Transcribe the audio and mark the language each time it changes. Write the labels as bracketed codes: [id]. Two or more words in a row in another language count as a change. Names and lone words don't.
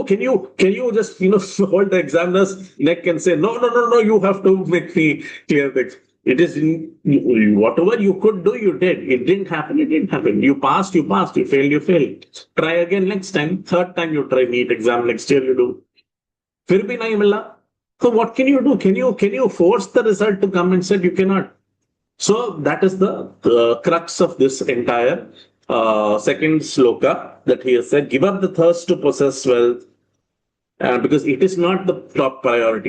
[en] Can you just, hold the examiner's neck and say, no, you have to make me clear the exam. It is whatever you could do, you did. It didn't happen. You passed. You failed. You failed. Try again next time. Third time you try NEET exam. Next year you do. [hi] फिर भी नहीं मिला. [en] So what can you do? Can you force the result to come and say you cannot? So that is the crux of this entire second sloka that he has said. Give up the thirst to possess wealth, because it is not the top priority.